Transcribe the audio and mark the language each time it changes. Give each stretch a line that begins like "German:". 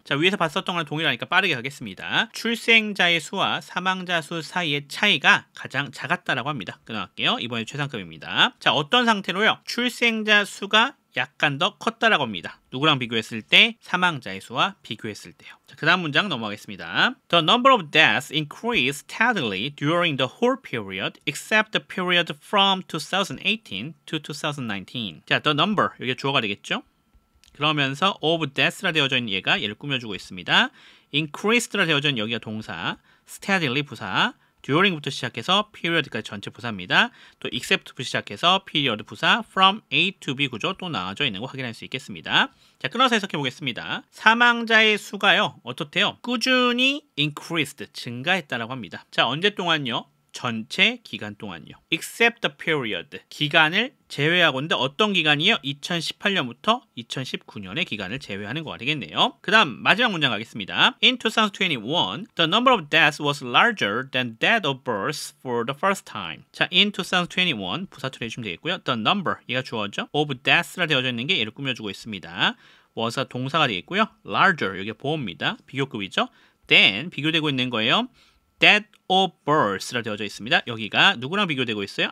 Korean: 자, 위에서 봤었던 거랑 동일하니까 빠르게 가겠습니다. 출생자의 수와 사망자 수 사이의 차이가 가장 작았다라고 합니다. 끊어갈게요. 이번에 최상급입니다. 자, 어떤 상태로요? 출생자 수가 약간 더 컸다라고 합니다. 누구랑 비교했을 때? 사망자의 수와 비교했을 때요. 자, 그 다음 문장 넘어가겠습니다.
English: The number of deaths increased steadily during the whole period except the period from 2018 to 2019.
Korean: 자,
English: the number,
Korean: 이게 주어가 되겠죠? 그러면서
English: of deaths
Korean: 라 되어져 있는 얘를 꾸며주고 있습니다. increased라 되어져 있는 여기가 동사, steadily 부사, during부터 시작해서 period까지 전체 부사입니다. 또 except부터 시작해서 period 부사,
English: from A to B
Korean: 구조 또 나와져 있는 거 확인할 수 있겠습니다. 자, 끊어서 해석해 보겠습니다. 사망자의 수가요, 어떻대요? 꾸준히 increased, 증가했다라고 합니다. 자, 언제 동안요? 전체 기간 동안요.
English: except the period,
Korean: 기간을 제외하고인데 어떤 기간이요? 2018년부터 2019년의 기간을 제외하는 거가 되겠네요. 그 다음 마지막 문장 가겠습니다.
English: In 2021, the number of deaths was larger than that of births for the first time.
Korean: 자,
English: in 2021
Korean: 부사투리 해주시면 되겠고요.
English: The number,
Korean: 얘가 주어죠.
English: of deaths
Korean: 라 되어져 있는 게 얘를 꾸며주고 있습니다. was가 동사가 되겠고요. larger, 여기 보호입니다. 비교급이죠. then, 비교되고 있는 거예요.
English: that of births
Korean: 라 되어져 있습니다. 여기가 누구랑 비교되고 있어요?